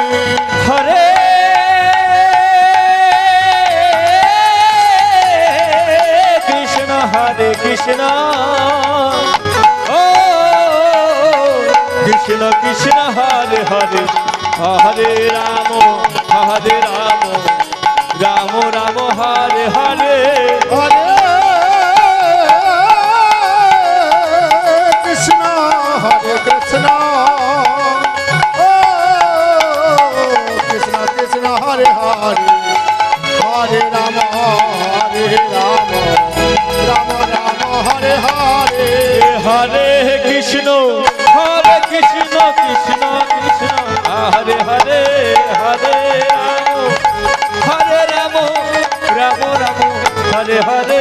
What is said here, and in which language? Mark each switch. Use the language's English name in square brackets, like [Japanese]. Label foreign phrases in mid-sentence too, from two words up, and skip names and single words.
[Sanskrit] হরে কৃষ্ণ হরে কৃষ্ণ ও কৃষ্ণ কৃষ্ণ হরে হরে হরে রাম রাম রাম হরে হরে হরে কৃষ্ণ হরে কৃষ্ণ ও কৃষ্ণ কৃষ্ণ হরে হরে হরে রাম রাম রাম হরে হরে হরে কৃষ্ণ কৃষ্ণ কৃষ্ণ হরে হরে হরে রাম রাম রাম হরে হরে